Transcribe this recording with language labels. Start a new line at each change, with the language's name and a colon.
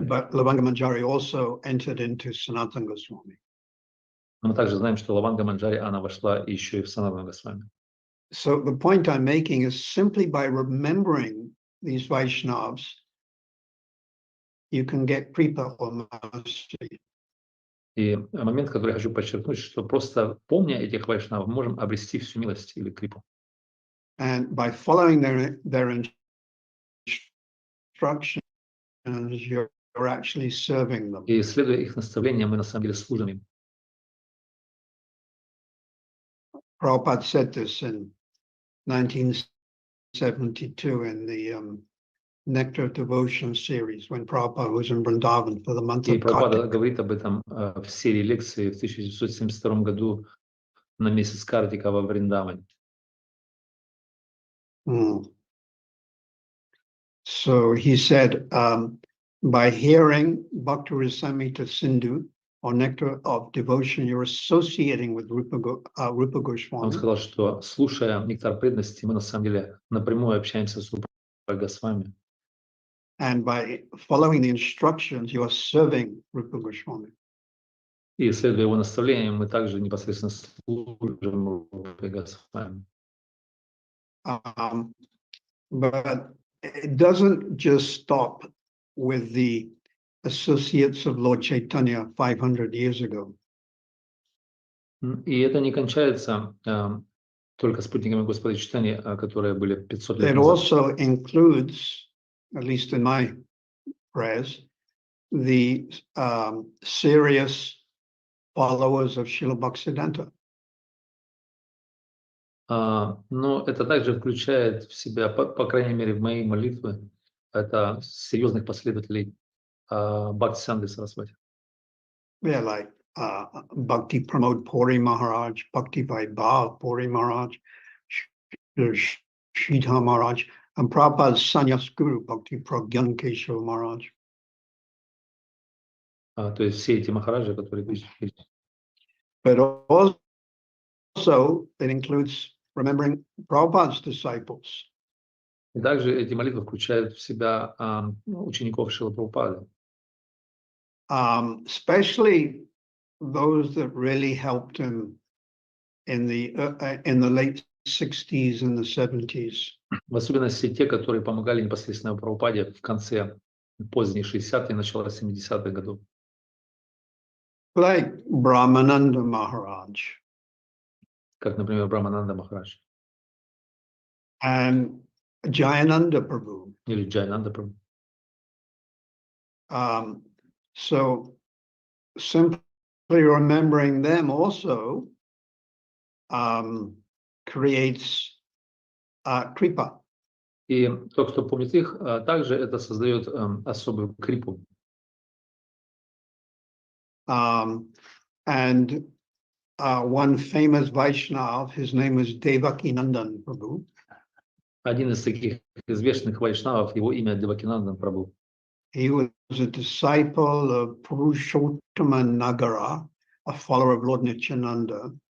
English: But Lavanga Manjari also entered into Sanatana Goswami.
Russian: Но мы также знаем, что Лаванга Манджари, она вошла еще и в Санатана Госвами.
English: So the point I'm making is simply by remembering these Vaishnavas, you can get kripa or mercy.
Russian: И момент, который я хочу подчеркнуть, что просто помня этих вайшнавов, мы можем обрести всю милость или крипу.
English: And by following their instructions, you're actually serving them.
Russian: И следуя их наставлениям, мы на самом деле служим им.
English: Prabhupada said this in 1972 in the Nectar of Devotion series when Prabhupada was in Vrindavan for the month
Russian: И
English: of
Russian: Прабхупада
English: Kartik.
Russian: говорит об этом в серии лекций в 1972 году на месяц Картика во Вриндаване.
English: So he said, by hearing Bhakti Rasamrita Sindhu or Nectar of Devotion, you're associating with Rupa
Russian: Он
English: Goswami.
Russian: сказал, что слушая нектар преданности, мы на самом деле напрямую общаемся с Рупой Госвами.
English: And by following the instructions, you are serving Rupa Goswami.
Russian: И следуя его наставлениям, мы также непосредственно служим Рупе Госвами.
English: But it doesn't just stop with the associates of Lord Chaitanya 500 years ago.
Russian: И это не кончается только спутниками Господа Чайтаньи, которые были 500 лет
English: It
Russian: назад.
English: also includes, at least in my prayers, the serious followers of Srila Bhaktisiddhanta.
Russian: Но это также включает в себя, по крайней мере, в моей молитве, это серьезных последователей Бхактисиданты Сарасвати.
English: Yeah, like Bhakti Pramod Puri Maharaj, Bhakti Vaibhav Puri Maharaj, Sridhar Maharaj, and Prabhupada's Sannyas Guru, Bhakti Pragyan Keshava Maharaj.
Russian: То есть все эти махараджи, которые перечислили.
English: But also it includes remembering Prabhupada's disciples.
Russian: И также эти молитвы включают в себя учеников Шрилы Прабхупады.
English: Especially those that really helped him in the late 60s and the 70s.
Russian: В особенности те, которые помогали непосредственно Прабхупаде в конце поздних 60-х и начало 70-х годов.
English: Like Brahmananda Maharaj.
Russian: Как, например, Брахмананда Махарадж.
English: And Jayananda Prabhu.
Russian: Или Джайнанда Прабху.
English: So simply remembering them also creates kripa.
Russian: И тот, кто помнит их, также это создает особую крипу.
English: And one famous Vaishnav, his name is Devakinandan Prabhu.
Russian: Один из таких известных вайшнавов, его имя Девакинандан Прабху.
English: He was a disciple of Purushottama Nagara, a follower of Lord Nityananda.